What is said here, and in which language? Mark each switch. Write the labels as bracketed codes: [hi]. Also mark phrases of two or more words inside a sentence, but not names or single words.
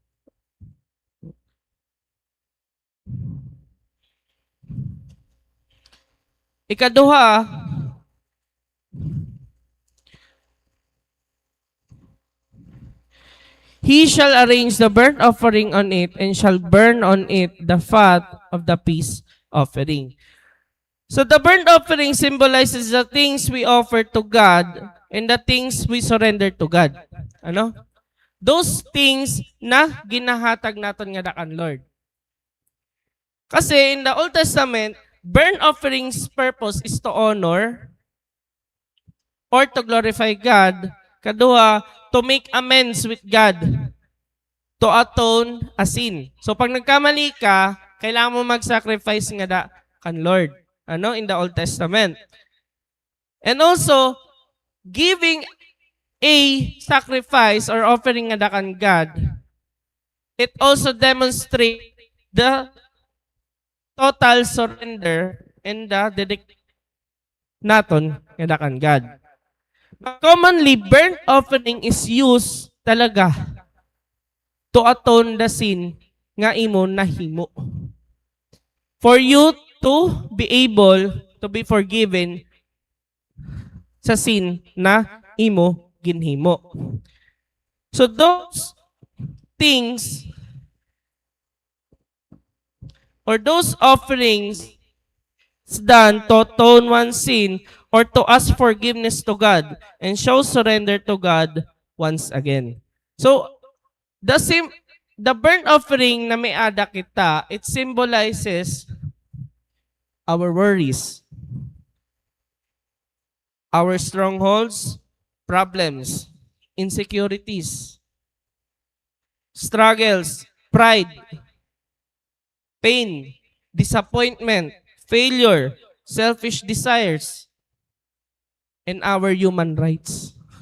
[en] Ikaduha, he shall arrange the burnt offering on it and shall burn on it the fat of the peace offering. So the burnt offering symbolizes the things we offer to God and the things we surrender to God. [war] Ano? [en] Those things [war] na ginahatag naton nga dakan Lord. [en] Kasi in the Old Testament, burnt offerings purpose is to honor or to glorify God. Kaduha, to make amends with God. To atone a sin. [tl] So pag nagkamali ka, kailangan mo mag-sacrifice [war] nga da kan Lord. [tl] Ano? [en] In the Old Testament. And also, giving a sacrifice or offering nga da kan God, it also demonstrates the total surrender and the dedication [war] naton nga da kan God. [en] But commonly, burnt offering is used talaga to atone the sin [war] nga imo nahimo. [en] For you to be able to be forgiven sa sin [war] na imo ginhimo. [en] So those things or those offerings done to atone one's sin or to ask forgiveness to God and show surrender to God once again. [war] So [en] the burnt offering [war] na may ada kita, [en] it symbolizes our worries, our strongholds, problems, insecurities, struggles, pride, pain, disappointment, failure, selfish desires, and our human rights.